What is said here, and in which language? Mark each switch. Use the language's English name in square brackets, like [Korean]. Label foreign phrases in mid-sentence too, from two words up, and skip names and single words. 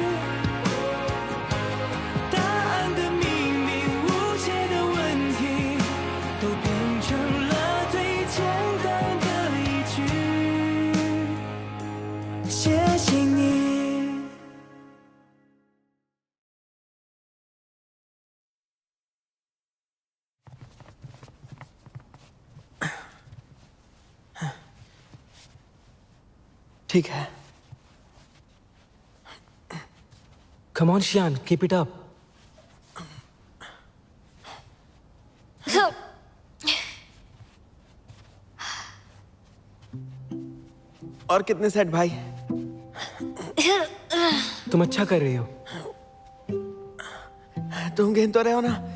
[Chinese] 答案的秘密，无解的问题，都变成了最简单的一句，谢谢你。 [Hindi] ठीक है। [English] Come on, Shian, keep it up. [Hindi] और कितने सेट भाई? तुम अच्छा कर रही हो। तुम गिन तो रहे हो ना?